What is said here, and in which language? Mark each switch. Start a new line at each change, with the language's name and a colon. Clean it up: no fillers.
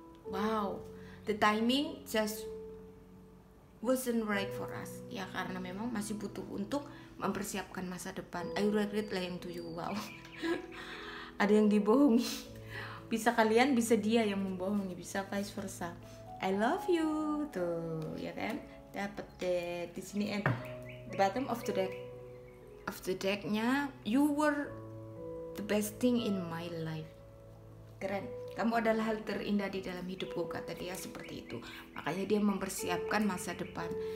English: Wow, the timing just wasn't right for us.
Indonesian: Ya, karena memang masih butuh untuk mempersiapkan masa depan.
English: I regret lying to you. Wow.
Indonesian: Ada yang dibohongi. Bisa kalian, bisa dia yang membohongi, bisa vice versa.
English: I love you
Indonesian: tuh, ya kan? Dapat deh di sini.
English: And the bottom of the decknya, you were the best thing in my life.
Indonesian: Keren. Kamu adalah hal terindah di dalam hidupku, kata dia seperti itu. Makanya dia mempersiapkan masa depan.